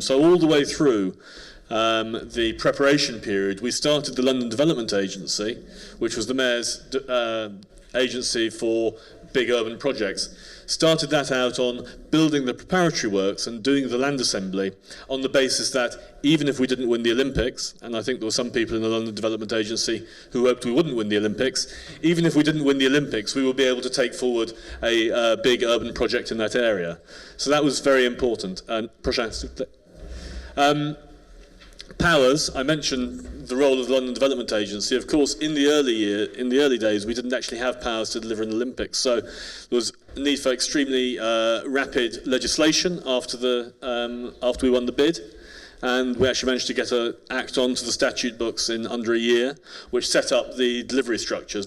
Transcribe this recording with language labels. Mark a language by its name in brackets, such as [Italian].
[English] So all the way through the preparation period, we started the London Development Agency, which was the Mayor's agency for big urban projects, started that out on building the preparatory works and doing the land assembly on the basis that even if we didn't win the Olympics, and I think there were some people in the London Development Agency who hoped we wouldn't win the Olympics, even if we didn't win the Olympics, we would be able to take forward a big urban project in that area. So that was very important. [French] Prochain, s'il vous plaît. [English] Powers, I mentioned the role of the London Development Agency. Of course, in the early days, we didn't actually have powers to deliver an Olympics. So there was a need for extremely rapid legislation after we won the bid. And we actually managed to get an act onto the statute books in under a year, which set up the delivery structures.